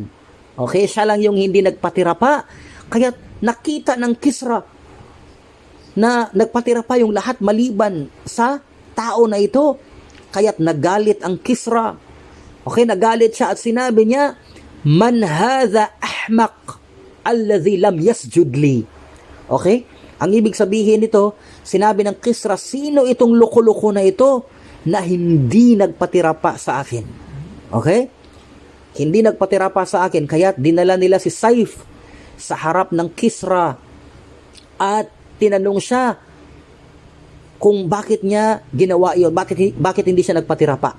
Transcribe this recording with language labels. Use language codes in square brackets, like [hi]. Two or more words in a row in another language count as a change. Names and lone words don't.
[tl] Okay, siya lang yung hindi nagpatira pa. Kaya nakita ng Kisra na nagpatira pa yung lahat maliban sa tao na ito. Kaya't nagalit ang Kisra. Okay, nagalit siya at sinabi niya, [ar] "من هذا الأحمق الذي لم يسجد لي." [tl] Okay? Ang ibig sabihin nito, sinabi ng Kisra, sino itong loko-loko na ito na hindi nagpatira pa sa akin? Okay? Hindi nagpatira pa sa akin, kaya dinala nila si Saif sa harap ng Kisra at tinanong siya kung bakit niya ginawa iyon, bakit hindi siya nagpatira pa.